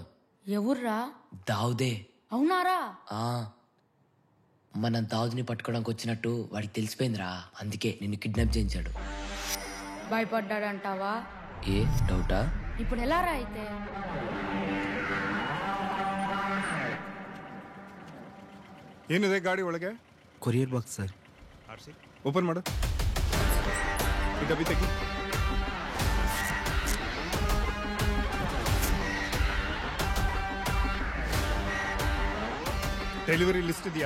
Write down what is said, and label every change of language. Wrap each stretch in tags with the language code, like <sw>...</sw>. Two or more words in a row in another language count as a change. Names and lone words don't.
<te>ఎవర్రా? దావుదే. అవునారా? ఆ మనం దావుద్ని పట్టుకోవడానికి వచ్చినట్టు వాడికి తెలిసిపోయిందిరా, అందుకే నిన్ను కిడ్నాప్ చేయించాడు. భయపడ్డాడంటావా? ఏ డౌటా? ఇప్పుడు ఎలా రా అయితే?</te> <kn>ಏನಿದೆ ಗಾಡಿ ಒಳಗೆ?</kn> <en>courier box</en> <kn>ಸರ್. ಓಪನ್ ಮಾಡು. ಈ ಡಬ್ಬಿ ತೆಗಿ.</kn> <en>delivery list</en> <kn>ಇದೆಯಾ?</kn>